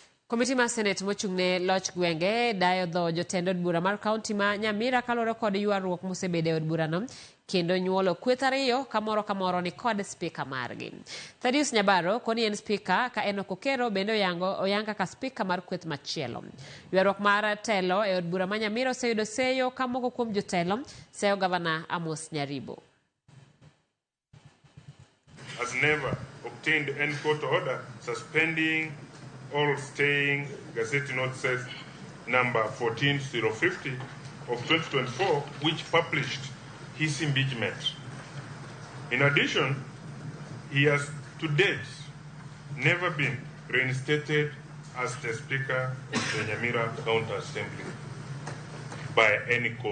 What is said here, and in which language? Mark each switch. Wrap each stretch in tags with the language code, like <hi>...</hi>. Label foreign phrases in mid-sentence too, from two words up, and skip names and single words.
<luo>Komiti mar senet mochung'ne loch gwenge dayo dho jotend od bura mar kaunti ma Nyamira kalore kod ywaruok mosebede e od burano kendo nyuolo kweth ariyo kamoro ni kod spika margi. Thaddeus Nyabaro koni en spika ka Enoch Okero bende oyang kaka spika mar kweth machielo. Ywaruok mar telo e od bura ma Nyamira oseyudo seyo ka moko kuom jotelo seyo gavana Amos Nyaribo.</luo> <en>Has never obtained any court order suspending or staying Gazette Notices number 14050 of 2024, which published his impeachment. In addition, he has to date never been reinstated as the Speaker of the Nyamira County Assembly by any court.</en>